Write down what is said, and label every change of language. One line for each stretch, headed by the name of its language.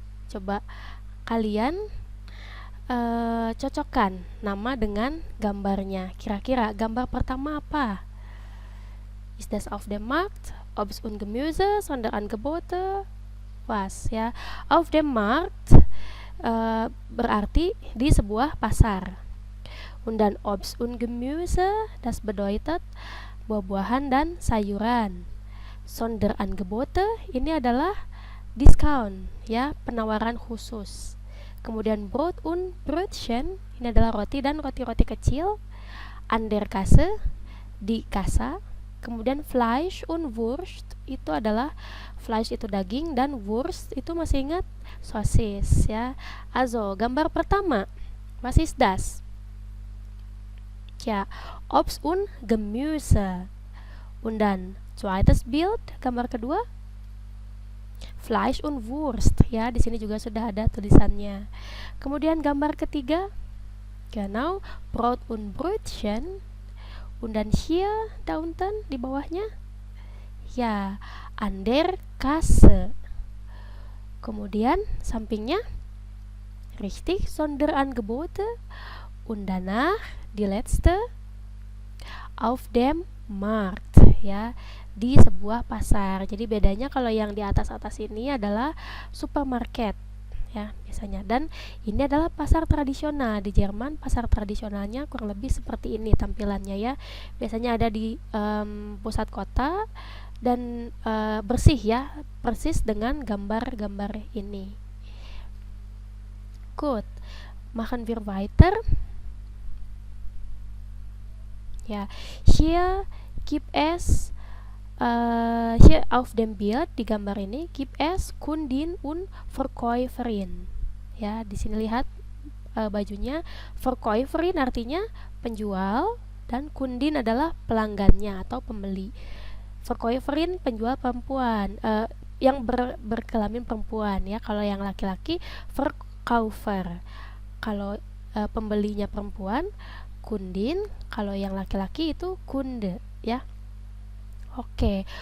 Indonesian: Coba kalian cocokkan nama dengan gambarnya. Kira-kira gambar pertama apa?
German: Ist das auf dem Markt? Obst und Gemüse, Sonderangebote? Was ya? Auf dem Markt
Indonesian: berarti di sebuah pasar.
German: Und dann Obst und Gemüse, das bedeutet
Indonesian: buah-buahan dan sayuran. Sonderangebote, ini adalah diskon ya, penawaran khusus. Kemudian
German: Brot und Brötchen,
Indonesian: ini adalah roti dan roti-roti kecil.
German: An der Kasse,
Indonesian: di kasa. Kemudian
German: Fleisch und Wurst,
Indonesian: itu adalah Fleisch itu daging dan Wurst itu masih ingat sosis ya.
German: Also,
Indonesian: gambar pertama,
German: was ist das? Ja, Obst und Gemüse. Und dann zweites Bild,
Indonesian: gambar kedua,
German: Fleisch und Wurst.
Indonesian: Ya, di sini juga sudah ada tulisannya. Kemudian gambar ketiga,
German: genau, Brot und Brötchen. Und dann hier, da unten,
Indonesian: di bawahnya,
German: ya, an der Kasse.
Indonesian: Kemudian sampingnya, richtig, Sonderangebote.
German: Und danach die letzte, auf dem Markt ya,
Indonesian: di sebuah pasar. Jadi bedanya kalau yang di atas-atas ini adalah supermarket ya biasanya, dan ini adalah pasar tradisional. Di Jerman pasar tradisionalnya kurang lebih seperti ini tampilannya ya. Biasanya ada di pusat kota dan bersih ya, persis dengan gambar-gambar ini.
German: Gut, machen wir weiter. Ja, hier gibt es hier auf dem Bild
Indonesian: di gambar ini
German: gibt es Kundin und Verkäuferin.
Indonesian: Ya, di sini lihat bajunya. Verkäuferin artinya penjual dan Kundin adalah pelanggannya atau pembeli. Verkäuferin penjual perempuan, yang berkelamin perempuan ya. Kalau yang laki-laki Verkäufer. Kalau pembelinya perempuan Kundin, kalau yang laki-laki itu Kunde ya. Oke.